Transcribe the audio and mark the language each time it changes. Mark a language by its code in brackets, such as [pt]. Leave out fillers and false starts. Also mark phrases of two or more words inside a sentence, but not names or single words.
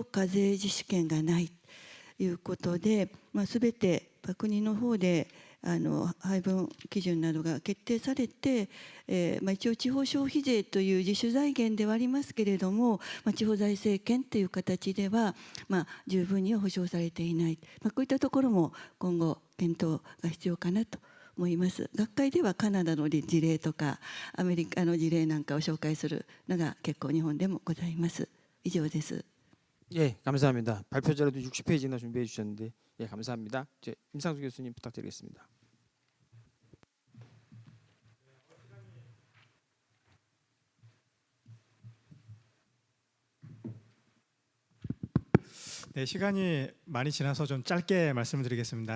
[ja] 課税自主権がないということで、全て国の方で配分基準などが決定されて、一応地方消費税という自主財源ではありますけれども、地方財政権という形では、十分には保障されていない、こういったところも今後検討が必要かなと思います。学会ではカナダの事例とかアメリカの事例なんかを紹介するのが結構日本でもございます。以上です。 [ko] 예, 감사합니다. 발표 자료도 60페이지나 준비해 주셨는데 예, 감사합니다. 이제 임상수 교수님 부탁드리겠습니다. 네, 시간이 많이 지나서 좀 짧게 말씀을 드리겠습니다.